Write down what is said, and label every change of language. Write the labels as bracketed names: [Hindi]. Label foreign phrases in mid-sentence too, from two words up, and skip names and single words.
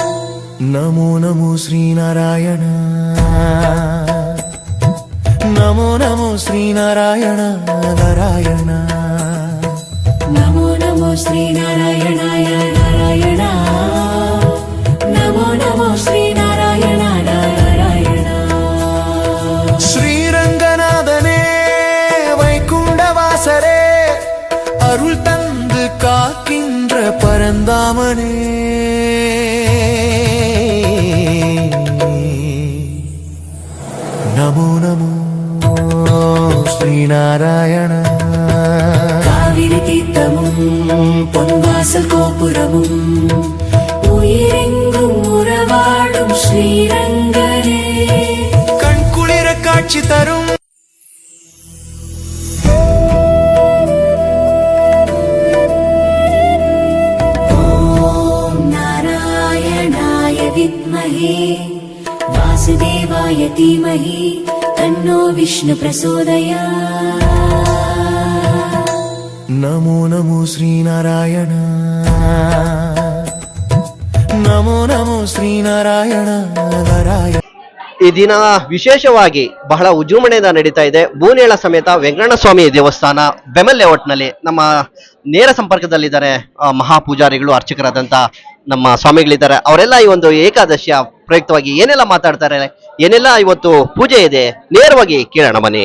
[Sanskrit] नमो नमो श्रीनारायण नमो नमो श्रीनारायण नारायण नमो नमो श्रीनारायणाय नारायण नमो नमो श्रीनारायण नारायण [Tamil] श्रीरंगनाथने வைகுண்டவாசரே அருள் தந்து காக்கின்ற பரந்தாமனே [Sanskrit] नमो नमो श्रीनारायण [Tamil] காவிரி தீர்த்தமும் பொன்வாசல் கோபுரமும் உயிரெங்கும் உறவாடும் ஸ்ரீரங்கனே கண்குளிர காட்சி தரும் [Sanskrit] वासुदेवाय धीमहि तन्नो विष्णु प्रचोदयात्। नमो नमो श्रीनारायण नमो नमो श्रीनारायण नारायण [Kannada] ಈ ದಿನ ವಿಶೇಷವಾಗಿ ಬಹಳ ವಿಜೃಂಭಣೆಯಿಂದ ನಡೀತಾ ಇದೆ. ಬೂನೇಳ ಸಮೇತ ವೆಂಕಟರಮಣ ಸ್ವಾಮಿ ದೇವಸ್ಥಾನ ಬೆಮಲ್ ಲೇಔಟ್ನಲ್ಲಿ ನಮ್ಮ ನೇರ ಸಂಪರ್ಕದಲ್ಲಿದ್ದಾರೆ ಮಹಾಪೂಜಾರಿಗಳು, ಅರ್ಚಕರಾದಂಥ ನಮ್ಮ ಸ್ವಾಮಿಗಳಿದ್ದಾರೆ. ಅವರೆಲ್ಲ ಈ ಒಂದು ಏಕಾದಶಿಯ ಪ್ರಯುಕ್ತವಾಗಿ ಏನೆಲ್ಲ ಮಾತಾಡ್ತಾರೆ, ಏನೆಲ್ಲ ಇವತ್ತು ಪೂಜೆ ಇದೆ, ನೇರವಾಗಿ ಕೇಳೋಣ ಬನ್ನಿ.